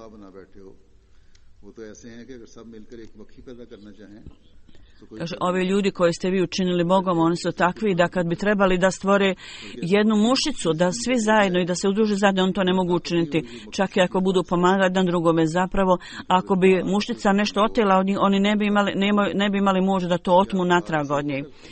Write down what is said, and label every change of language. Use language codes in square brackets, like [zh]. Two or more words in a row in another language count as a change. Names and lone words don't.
[ur] بنا بیٹھے ہو وہ تو ایسے ہیں کہ اگر سب مل کر ایک مکھی پیدا کرنا چاہیں. [bs] Kaže, ovi ljudi koji ste vi učinili Bogom, oni su takvi da kad bi trebali da stvore jednu mušicu, da svi zajedno i da se udruže zajedno, oni to ne mogu učiniti. Čak i ako budu pomagati jedan drugome, zapravo, ako bi mušica nešto otela od njih, oni ne bi imali moć da to otmu natrag od njih.